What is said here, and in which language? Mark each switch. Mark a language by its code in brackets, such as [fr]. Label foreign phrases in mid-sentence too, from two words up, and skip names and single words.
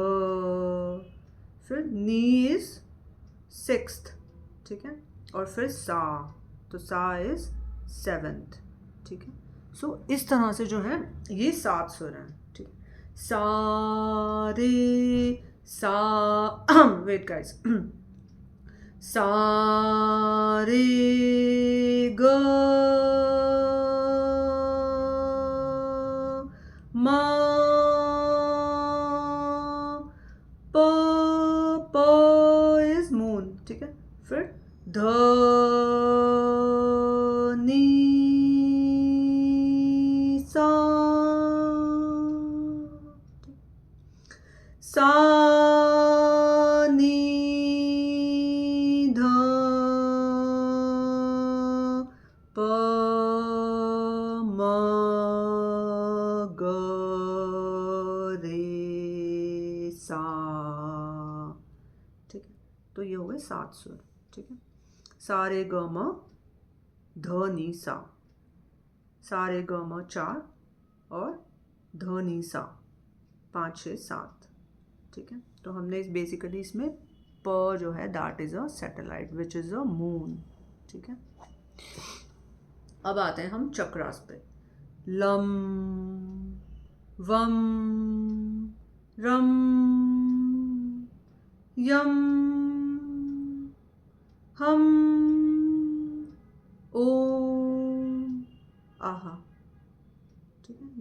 [hi] फिर नी [en] is sixth, [hi] ठीक है। और फिर सा, तो सा [en] is seventh, [hi] ठीक है। सो इस तरह से जो है ये 7 सुर हैं, ठीक है। सा रे सा [en] wait guys, [hi] सा रे ग म प [en] is moon, [hi] ठीक है। फिर ध नी सा, सा नी ध प म ग रे सा, तो ये हो गए 7 सुर, ठीक है। सा रे ग म ध नी सा, सा रे ग म 4 और ध नी सा 5 6 7, ठीक है। तो हमने इस बेसिकली इसमें प जो है [en] that is a satellite which is a moon, [hi] ठीक है। अब आते हैं हम चक्रास पे। [sa] लम वम रम यम हम ओम आहा, [hi] ठीक है।